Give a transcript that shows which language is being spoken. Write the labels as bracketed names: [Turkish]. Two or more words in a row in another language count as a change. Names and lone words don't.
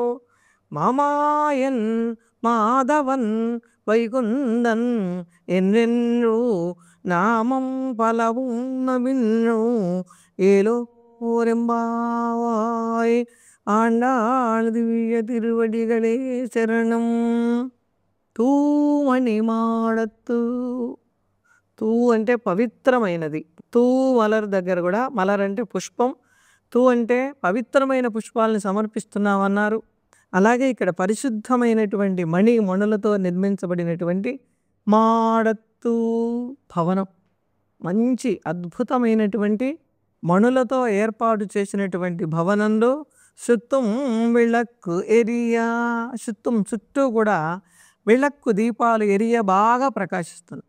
[Tamil] மாமாயன் மாதவன் வைகுந்தன் என்றென்றோ நாமம் பலவும் நவின்னோ ஏலோ ரெம்பாவாய் ஆண்டாள் திவ்ய திருவடிகளே சரணம். தூமணி மாடத்து. [Telugu] తూ అంటే పవిత్రమైనది. [Tamil] தூ மலர் [Telugu] దగ్గర కూడా మలర్ అంటే పుష్పం, తూ అంటే పవిత్రమైన పుష్పాలను సమర్పిస్తున్నామన్నారు. అలాగే ఇక్కడ పరిశుద్ధమైనటువంటి మణులతో నిర్మించబడినటువంటి మాడత్తు భవనం, మంచి అద్భుతమైనటువంటి మణులతో ఏర్పాటు చేసినటువంటి భవనంలో [Tamil] சுற்றும் விளக்கு எரிய, [Telugu] సుత్తుం చుట్టూ కూడా విళక్కు దీపాలు ఎరియ బాగా ప్రకాశిస్తుంది.